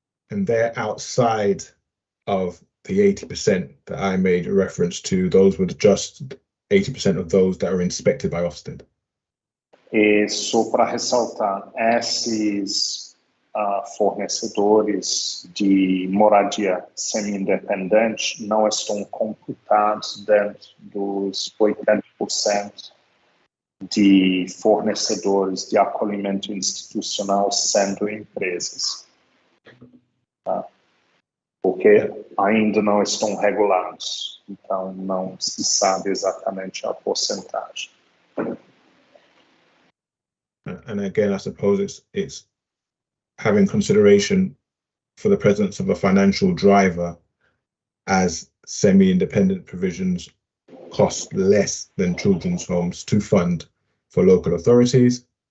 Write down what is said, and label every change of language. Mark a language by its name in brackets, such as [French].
[English] and they're outside of the 80% that I made a reference to. Those were just 80% of those that are inspected by Ofsted. [Portuguese] E só para ressaltar, esses fornecedores de moradia semi-independente não estão computados dentro dos 80% de fornecedores de acolhimento institucional sendo empresas. Tá? Porque ainda não estão regulados, então não se sabe exatamente a porcentagem. [English] And again, I suppose it's having consideration for the presence of a financial driver, as semi-independent provisions cost less than children's homes to fund for local authorities.